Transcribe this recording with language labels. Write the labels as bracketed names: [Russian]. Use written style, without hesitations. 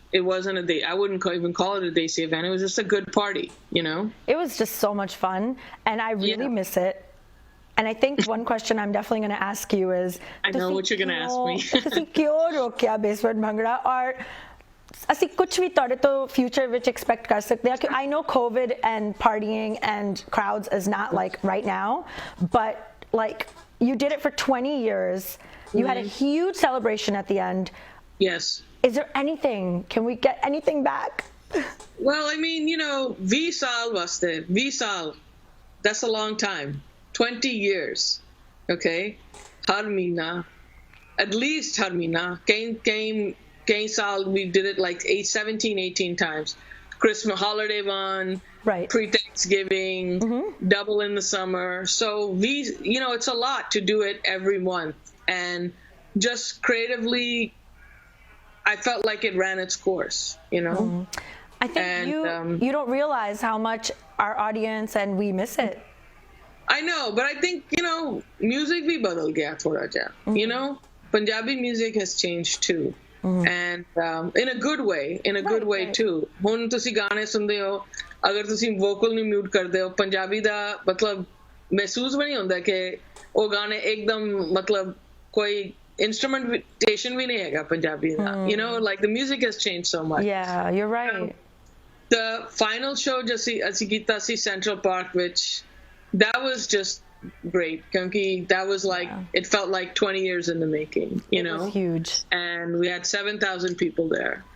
[English] It wasn't I wouldn't even call it a Desi event. It was just a good party, It was just so much fun, and I really miss it. And I think one question I'm definitely going to ask you is, I know what you're going to ask me. [Punjabi] ਤੁਸੀਂ ਕਿਉਂ ਰੋਕਿਆ basement bhangra, or ਅਸੀਂ ਕੁਝ ਵੀ ਤੁਹਾਡੇ ਤੋਂ future ਵਿੱਚ expect ਕਰ ਸਕਦੇ ਹਾਂ? [English] I know COVID and partying and crowds is not right now, but you did it for 20 years. You had a huge celebration at the end. Yes. Is there anything? Can we get anything back? Well, I mean, [Punjabi] 20 saal vaste. 20 saal. [English] That's a long time. 20 years. Okay? [Punjabi] Har meena. [English] At least [Punjabi] har meena. Kain saal [English] we did it 17, 18 times. Christmas holiday one, right? Pre-Thanksgiving, double in the summer. So it's a lot to do it every month, and just creatively, I felt like it ran its course. I think you don't realize how much our audience and we miss it. I know, but I think music [Punjabi] bhi badal gaya thoda ja. [English] Punjabi music has changed too. And in a good way too. [Punjabi] ਹੁਣ ਤੁਸੀਂ ਗਾਣੇ ਸੁਣਦੇ ਹੋ, ਅਗਰ ਤੁਸੀਂ vocal ਨੂੰ mute ਕਰਦੇ ਹੋ, ਪੰਜਾਬੀ ਦਾ ਮਤਲਬ ਮਹਿਸੂਸ ਵੀ ਨਹੀਂ ਹੁੰਦਾ ਕਿ ਉਹ ਗਾਣੇ ਇੱਕਦਮ ਮਤਲਬ ਕੋਈ instrumentation ਵੀ ਨਹੀਂ ਹੈਗਾ ਪੰਜਾਬੀ ਦਾ. [English] The music has changed so much. Yeah, you're right. The final show [Punjabi] ਅਸੀਂ ਕੀਤਾ ਸੀ [English] Central Park [Punjabi] ਵਿੱਚ, [English] that was just great, because that was it felt like 20 years in the making. It was huge, and we had 7,000 people there.